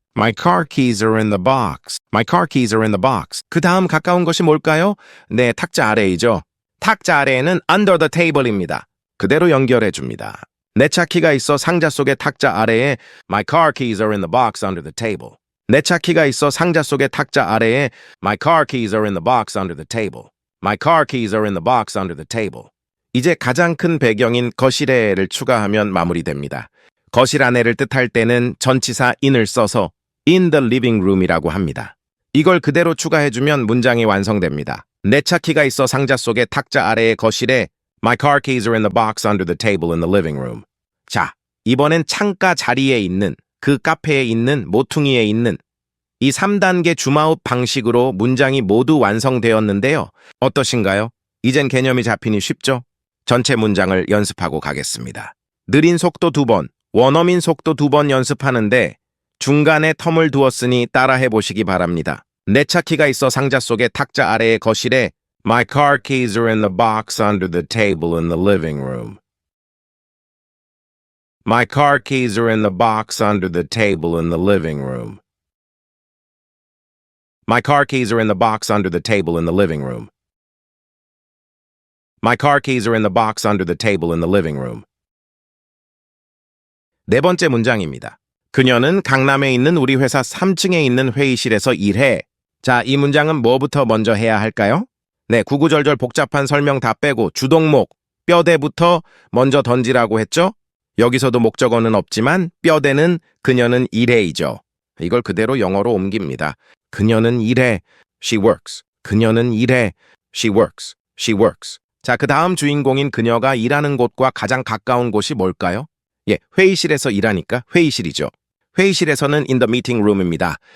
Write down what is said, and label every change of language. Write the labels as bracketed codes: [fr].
[en] My car keys are in the box. My car keys are in the box. [ko] 그 다음 가까운 것이 뭘까요? 네, 탁자 아래이죠. 탁자 아래에는 [en] under the table [ko] 입니다. 그대로 연결해 줍니다. 내 차 키가 있어 상자 속의 탁자 아래에 [en] My car keys are in the box under the table. [ko] 내 차 키가 있어 상자 속의 탁자 아래에 [en] My car keys are in the box under the table. My car keys are in the box under the table. [ko] 이제 가장 큰 배경인 거실에를 추가하면 마무리됩니다. 거실 안에를 뜻할 때는 전치사 in을 써서 [en] in the living room [ko] 이라고 합니다. 이걸 그대로 추가해주면 문장이 완성됩니다. 내 차 키가 있어 상자 속의 탁자 아래의 거실에 [en] My car keys are in the box under the table in the living room. [ko] 자, 이번엔 창가 자리에 있는, 그 카페에 있는, 모퉁이에 있는 이 3단계 줌아웃 방식으로 문장이 모두 완성되었는데요. 어떠신가요? 이젠 개념이 잡히니 쉽죠? 전체 문장을 연습하고 가겠습니다. 느린 속도 2번, 원어민 속도 2번 연습하는데 중간에 텀을 두었으니 따라해 보시기 바랍니다. 내 차 키가 있어 상자 속의 탁자 아래의 거실에 [en] My car keys are in the box under the table in the living room. My car keys are in the box under the table in the living room. My car keys are in the box under the table in the living room. My car keys are in the box under the table in the living room. [ko] 네 번째 문장입니다. 그녀는 강남에 있는 우리 회사 3층에 있는 회의실에서 일해. 자, 이 문장은 뭐부터 먼저 해야 할까요? 네, 구구절절 복잡한 설명 다 빼고 주동목, 뼈대부터 먼저 던지라고 했죠? 여기서도 목적어는 없지만 뼈대는 그녀는 일해이죠. 이걸 그대로 영어로 옮깁니다. 그녀는 일해. [en] She works. 그녀는 일해. She works. She works. [ko] 자, 그 다음 주인공인 그녀가 일하는 곳과 가장 가까운 곳이 뭘까요? 예, 회의실에서 일하니까 회의실이죠. 회의실에서는 [en] in the meeting room [ko] 입니다.